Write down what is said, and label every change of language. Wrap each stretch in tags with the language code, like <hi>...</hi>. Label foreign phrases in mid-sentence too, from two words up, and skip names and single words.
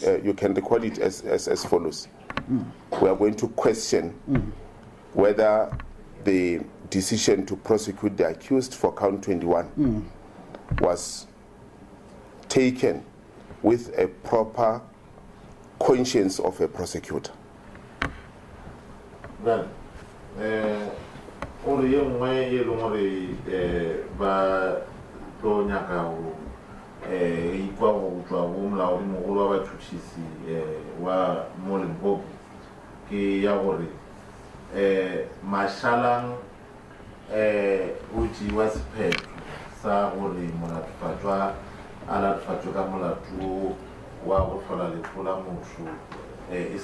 <en>You can record it as follows. We are going to question whether the decision to prosecute the accused for count 21 was taken with a proper conscience of a prosecutor.</en> <nso>Well, ore ye nngwe e leng gore ba tlo nyaka go ikwa go tswa go molaodimogolo wa batšhotšhisi wa mo Limpopo ke ya gore Mashalang o tšewa sephetho sa gore molatofatšwa a latofatšwe ka molato wa go tlhola letlho la motho e</nso>